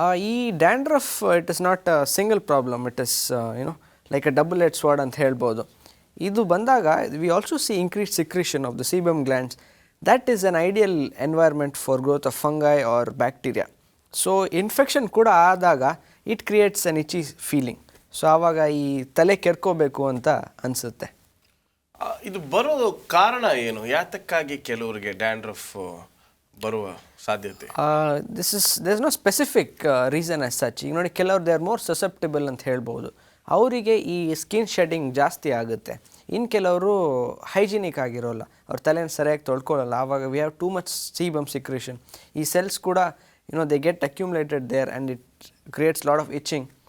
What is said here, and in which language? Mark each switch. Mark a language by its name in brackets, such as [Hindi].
[English] ಈ dandruff it is not a single problem, it is like a double Ed sword [Kannada] ಅಂತ ಹೇಳ್ಬೋದು. ಇದು ಬಂದಾಗ [English] We also see increase secretion of the sebum glands. that is an ideal environment for growth of fungi or bacteria. So infection [Kannada] ಕೂಡ ಆದಾಗ [English] it creates an itchy feeling. [Kannada] So ಆವಾಗ ಈ ತಲೆ ಕೆರ್ಕೋಬೇಕು ಅಂತ ಅನಿಸುತ್ತೆ. ಇದು ಬರೋ ಕಾರಣ ಏನು? ಯಾತಕ್ಕಾಗಿ ಕೆಲವರಿಗೆ ಡ್ಯಾಂಡ್ರಫ್ ಬರುವ ಸಾಧ್ಯತೆ? [English] there's no specific reason as such. [Kannada] ಈಗ ನೋಡಿ, ಕೆಲವರು [English] they are more susceptible [Kannada] ಅಂತ ಹೇಳ್ಬೋದು. ಅವರಿಗೆ ಈ ಸ್ಕಿನ್ ಶೆಡ್ಡಿಂಗ್ ಜಾಸ್ತಿ ಆಗುತ್ತೆ. ಇನ್ನು ಕೆಲವರು ಹೈಜಿನಿಕ್ ಆಗಿರೋಲ್ಲ, ಅವ್ರ ತಲೆನ ಸರಿಯಾಗಿ ತೊಳ್ಕೊಳ್ಳಲ್ಲ. [English] ಆವಾಗ we have too much sebum secretion. ಈ cells ಕೂಡ they get accumulated there and it creates lot of itching.